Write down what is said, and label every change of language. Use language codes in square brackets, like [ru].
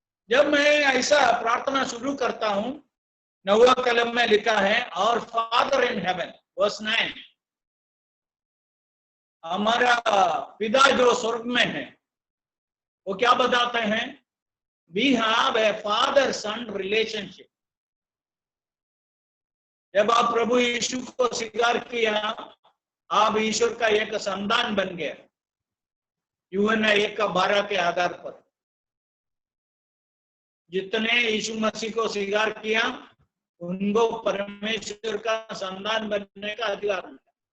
[hi] जब मैं ऐसा प्रार्थना शुरू करता हूं, 9वां कलम में लिखा है, [en] और father in heaven, [hi] वर्स 9, हमारा पिता जो स्वर्ग में है, वो क्या बताते हैं? [en] We have a father-son relationship। [hi] जब आप प्रभु यीशु को स्वीकार किया, आप ईश्वर का एक संतान बन गया, यूहन्ना 1:12 के आधार पर। जितने यीशु मसीह को स्वीकार किया, उनको परमेश्वर का संतान बनने का अधिकार मिला।